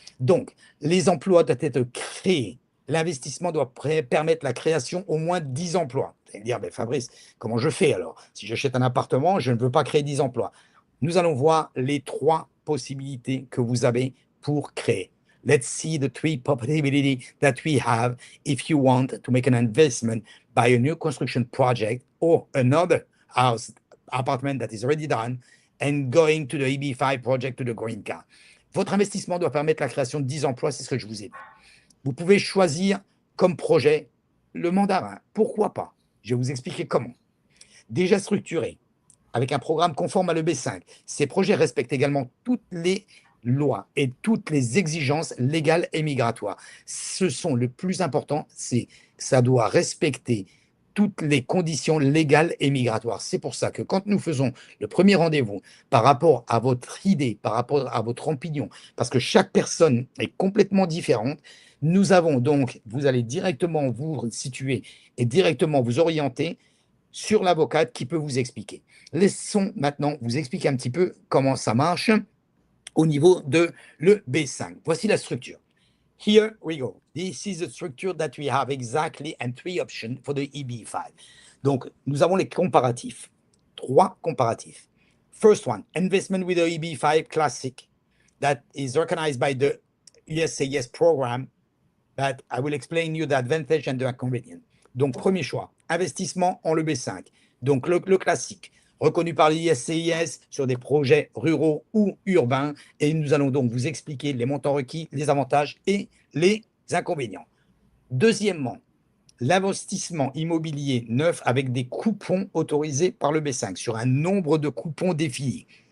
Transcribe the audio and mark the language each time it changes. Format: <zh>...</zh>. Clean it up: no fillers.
<fr>Donc, les emplois doivent être créés. L'investissement doit permettre la création au moins 10 emplois. Vous allez me dire, Fabrice, comment je fais alors? Si j'achète un appartement, je ne veux pas créer 10 emplois. Nous allons voir les 3 possibilités que vous avez pour créer.</fr> <en>Let's see the 3 possibilities that we have if you want to make an investment by a new construction project or another house apartment that is already done and going to the EB5 project to the green card.</en> <fr>Votre investissement doit permettre la création de 10 emplois, c'est ce que je vous ai dit. Vous pouvez choisir comme projet le Mandarin. Pourquoi pas? Je vais vous expliquer comment. Déjà structuré, avec un programme conforme à l'EB5. Ces projets respectent également toutes les lois et toutes les exigences légales et migratoires. Ce sont le plus important, c'est que ça doit respecter toutes les conditions légales et migratoires. C'est pour ça que quand nous faisons le premier rendez-vous par rapport à votre idée, par rapport à votre opinion, parce que chaque personne est complètement différente, Nous avons donc, vous allez directement vous situer et directement vous orienter sur l'avocate qui peut vous expliquer. Laissons maintenant vous expliquer un petit peu comment ça marche au niveau de l'EB5. Voici la structure.</fr> <en>Here we go. This is the structure that we have exactly and 3 options for the EB5.</en> <fr>Donc, nous avons les comparatifs. 3 comparatifs.</fr> <en>First one, investment with the EB5 Classic that is recognized by the USAS program that I will explain you the advantage and the inconvenience.</en> <fr>Donc, premier choix, investissement en l'EB5. Donc, le classique, reconnu par l'ISCIS sur des projets ruraux ou urbains. Et nous allons donc vous expliquer les montants requis, les avantages et les inconvénients. Deuxièmement, l'investissement immobilier neuf avec des coupons autorisés par le B5 sur un nombre de coupons définis.</fr>